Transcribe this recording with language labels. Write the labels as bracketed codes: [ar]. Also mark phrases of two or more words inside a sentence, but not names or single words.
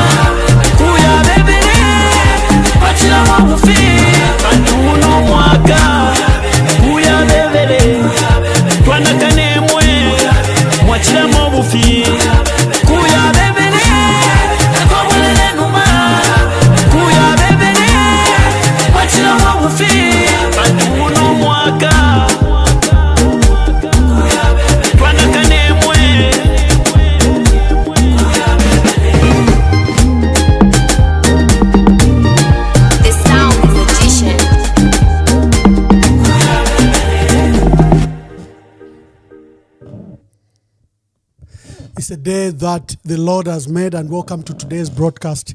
[bem] kuya bebele mwachira mobufi pantuno mwaka kuya bebele twanakanemwe mwachira mobufi kuya bebele akomwelele numa kuya bebele mwachira mobufi pantuno mwaka twanakanemwe [en] The sound magician. It's a day that the Lord has made, and welcome to today's broadcast.